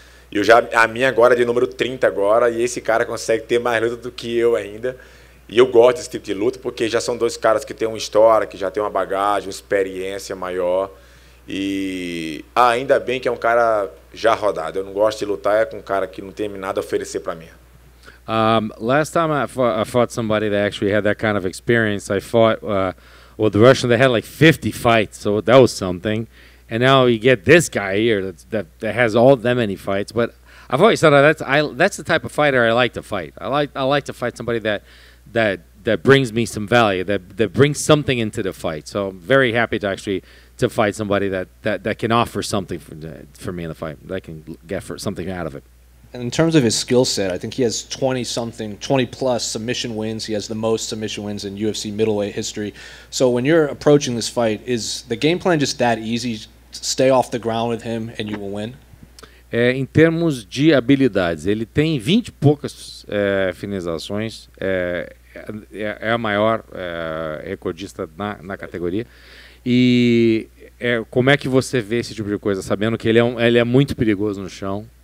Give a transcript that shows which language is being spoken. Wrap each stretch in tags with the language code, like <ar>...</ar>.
<pt>E a minha agora é de número 30 agora, e esse cara consegue ter mais luta do que eu ainda. E eu gosto desse tipo de luta porque já são dois caras que têm uma história, que já têm uma bagagem, uma experiência maior. E ainda bem que é um cara já rodado. Eu não gosto de lutar com um cara que não tem nada a oferecer para mim.</pt> <en>Last time I fought somebody that actually had that kind of experience, I fought the Russian that had like 50 fights, so that was something. And now you get this guy here that has all that many fights. But I've always thought that's the type of fighter I like to fight. I like to fight somebody that brings me some value, that brings something into the fight. So I'm very happy to fight somebody that can offer something for me in the fight, that can get something out of it. And in terms of his skill set, I think he has 20 plus submission wins. He has the most submission wins in UFC middleweight history. So when you're approaching this fight, is the game plan just that easy? Stay off the ground with him and you will win?</en> <pt>Em termos de habilidades, ele tem 20 e poucas finalizações, é a maior recordista na categoria. E como é que você vê esse tipo de coisa, sabendo que ele é muito perigoso no chão?</pt>